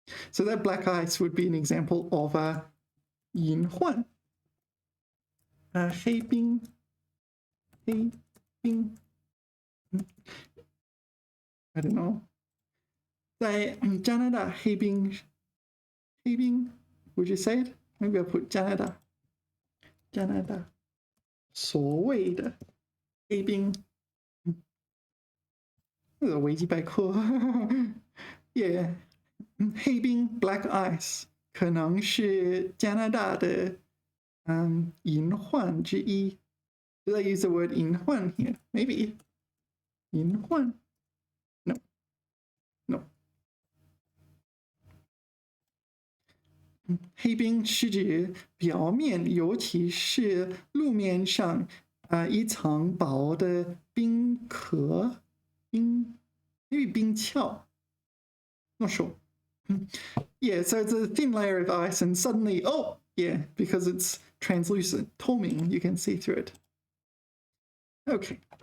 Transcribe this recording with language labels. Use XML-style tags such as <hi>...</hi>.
<en>So that black ice would be an example of a 隐患. 黑冰. 冰 I don't know. 在加拿大黑冰 would you say it? Maybe I'll put</en> <zh>加拿大所谓的黑冰这个维基百科 yeah 黑冰 black ice 可能是加拿大的隐患之一</zh> <en>Did I use the word 隐患 here?</en> <zh>Maybe 隐患 No 黑冰是指表面，尤其是路面上一层薄的冰壳，maybe 冰壳 ，</zh> <en>not sure. Yeah, so it's a thin layer of ice, and suddenly, oh, yeah, because it's translucent, 透明, you can see through it. Okay.</en>